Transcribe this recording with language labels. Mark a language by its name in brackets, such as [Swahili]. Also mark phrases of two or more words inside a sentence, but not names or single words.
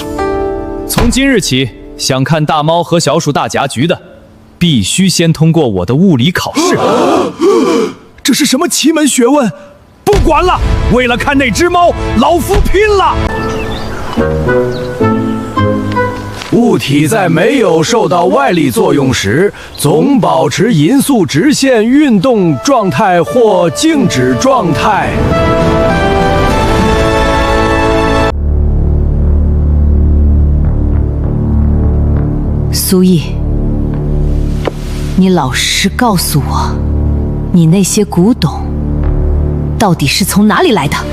[Chinese] 從今日起，想看大貓和小鼠大夾局的，必須先通過我的物理考試。這是什麼奇門學問？不管了，為了看那隻貓，老夫拼了！物體在沒有受到外力作用時，總保持垠速直線運動狀態或靜止狀態。蘇葉，你老實告訴我，你那些古董到底是從哪裡來的？